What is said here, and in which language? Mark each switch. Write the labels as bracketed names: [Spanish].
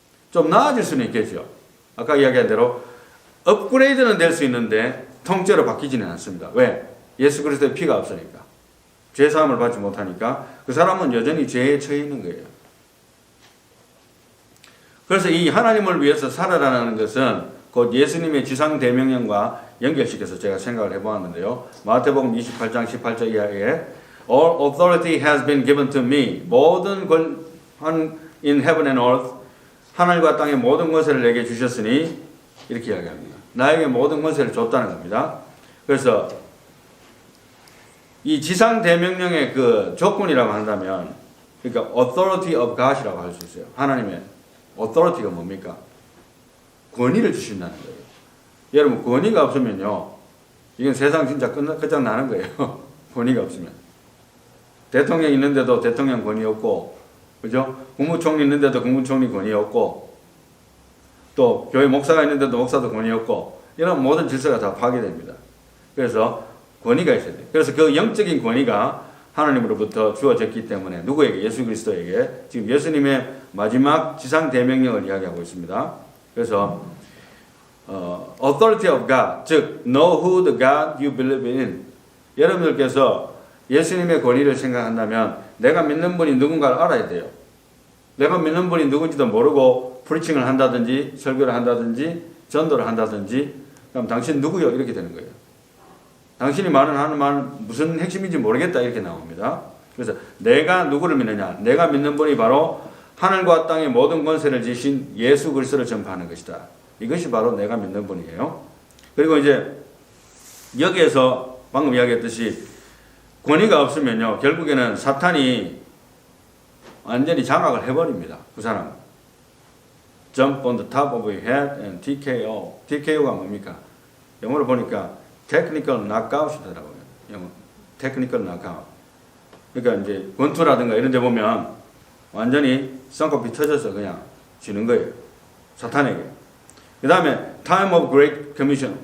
[Korean] 좀 나아질 수는 있겠죠. 아까 이야기한 대로 업그레이드는 될 수 있는데 통째로 바뀌지는 않습니다. 왜? 예수 그리스도의 피가 없으니까. 죄 사함을 받지 못하니까 그 사람은 여전히 죄에 처해 있는 거예요. 그래서 이 하나님을 위해서 살아라는 것은 곧 예수님의 지상 대명령과 연결시켜서 제가 생각을 해보았는데요. 마태복음 28장 18절 이하에 [English] All authority has been given to me. [Korean] 모든 권 [English] in heaven and earth, [Korean] 하늘과 땅의 모든 것을 내게 주셨으니 이렇게 이야기합니다. 나에게 모든 것을 줬다는 겁니다. 그래서 이 지상 대명령의 그 조건이라고 한다면, 그러니까 [English] authority of God [Korean] 이라고 할 수 있어요. 하나님의 authority가 뭡니까? 권위를 주신다는 거예요. 여러분 권위가 없으면요, 이건 세상 진짜 끝장나는 거예요. 권위가 없으면. 대통령 있는데도 대통령 권위 없고, 그죠? 국무총리 있는데도 국무총리 권위 없고, 또 교회 목사가 있는데도 목사도 권위 없고, 이런 모든 질서가 다 파괴됩니다. 그래서 권위가 있어야 돼요. 그래서 그 영적인 권위가 하나님으로부터 주어졌기 때문에 누구에게? 예수 그리스도에게. 지금 예수님의 마지막 지상 대명령을 이야기하고 있습니다. 그래서 [English] authority of God, 즉 know who the God you believe in. [Korean] 여러분들께서 예수님의 권위를 생각한다면 내가 믿는 분이 누군가를 알아야 돼요. 내가 믿는 분이 누군지도 모르고 프리칭을 한다든지 설교를 한다든지 전도를 한다든지 그럼 당신 누구요? 이렇게 되는 거예요. 당신이 하는 말 무슨 핵심인지 모르겠다 이렇게 나옵니다. 그래서 내가 누구를 믿느냐? 내가 믿는 분이 바로 하늘과 땅의 모든 권세를 지신 예수 그리스도를 전파하는 것이다. 이것이 바로 내가 믿는 분이에요. 그리고 이제 여기에서 방금 이야기했듯이 권위가 없으면요, 결국에는 사탄이 완전히 장악을 해버립니다. 그 사람. [English] Jump on the top of your head and TKO. [Korean] TKO가 뭡니까? 영어로 보니까 technical knockout이더라고요. 영어. [English] technical knockout. [Korean] 그러니까 이제 권투라든가 이런 데 보면 완전히 쌍꺼풀이 터져서 그냥 지는 거예요. 사탄에게. 그 다음에 [English] time of great commission.